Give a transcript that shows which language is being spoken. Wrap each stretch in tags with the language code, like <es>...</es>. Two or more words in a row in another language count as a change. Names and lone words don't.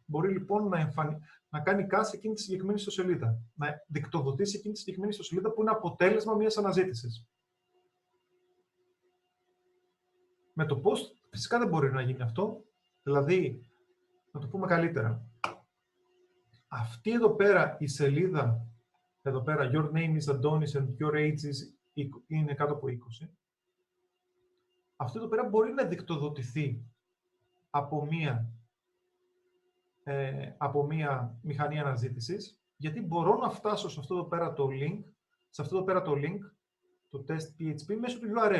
<el>Μπορεί λοιπόν να κάνει cast εκείνη τη συγκεκριμένη ιστοσελίδα, να δικτοδοτήσει εκείνη τη συγκεκριμένη ιστοσελίδα που είναι αποτέλεσμα μιας αναζήτησης. Με το post φυσικά δεν μπορεί να γίνει αυτό. Δηλαδή, να το πούμε καλύτερα. Αυτή εδώ πέρα η σελίδα, εδώ πέρα,</el> <en>your name is Adonis and your age</en> <el>είναι κάτω από</el> <en>20.</en> <el>Αυτό εδώ πέρα μπορεί να δικτοδοτηθεί από μία μηχανή αναζήτησης, γιατί μπορώ να φτάσω σε αυτό εδώ πέρα το link, το test PHP, μέσω του URL.</el>